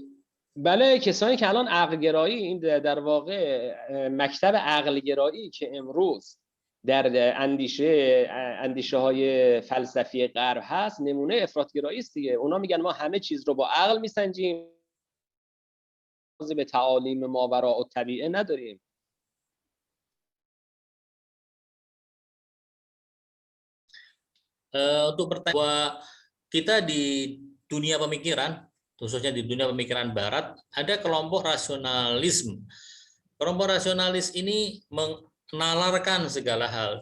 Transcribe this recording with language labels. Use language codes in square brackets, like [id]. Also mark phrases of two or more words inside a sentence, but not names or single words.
[fa] بله، کسانی که الان عقلگرایی، این در واقع مکتب عقلگرایی که امروز در اندیشه های فلسفی غرب هست، نمونه افراطگرایی است دیگه. اونا میگن ما همه چیز رو با عقل میسنجیم، به تعالیم ماوراء الطبیعه نداریم. [id] Untuk pertanyaan bahwa kita di dunia pemikiran, khususnya di dunia pemikiran barat, ada kelompok rasionalisme. Kelompok rasionalis ini menalarkan segala hal.